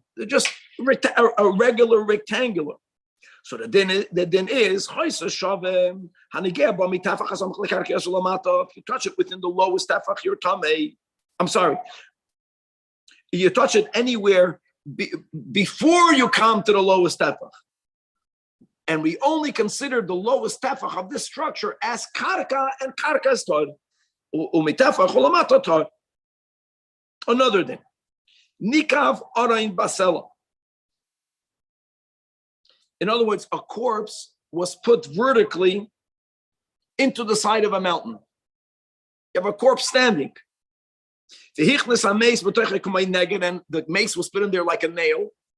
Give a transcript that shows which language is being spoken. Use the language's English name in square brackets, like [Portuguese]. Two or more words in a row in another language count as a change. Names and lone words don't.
[English] They're just a regular rectangular. So the din is if you touch it within the lowest tefach, you're tamei. I'm sorry. You touch it anywhere before you come to the lowest tefach. And we only consider the lowest tefach of this structure as karka, and karka is tar. [Hebrew] Umitefach ulamata tar. [English] Another thing. [Hebrew] Nikav arain basela. [English] In other words, a corpse was put vertically into the side of a mountain. You have a corpse standing. And the mace was put in there like a nail.